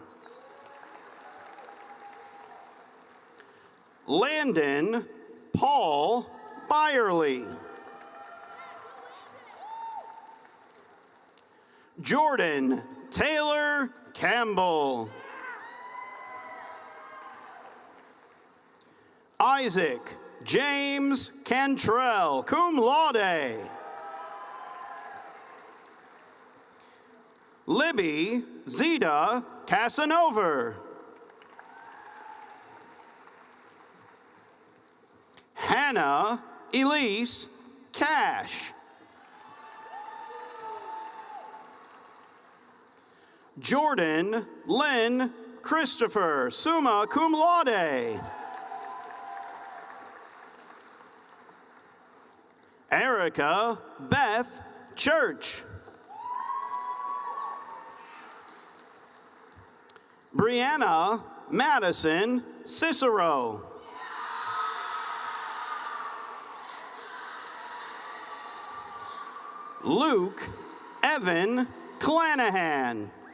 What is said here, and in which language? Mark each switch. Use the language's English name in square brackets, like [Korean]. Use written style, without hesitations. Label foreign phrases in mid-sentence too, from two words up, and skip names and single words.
[English] Landon Paul Byerly. Jordan Taylor Campbell. Isaac James Cantrell, [Latin] cum laude. [English] Libby Zeta Casanova. Hannah Elise Cash. Jordan Lynn Christopher, [Latin] summa cum laude. [English] Erica Beth Church. Brianna Madison Cicero. Luke Evan Clanahan.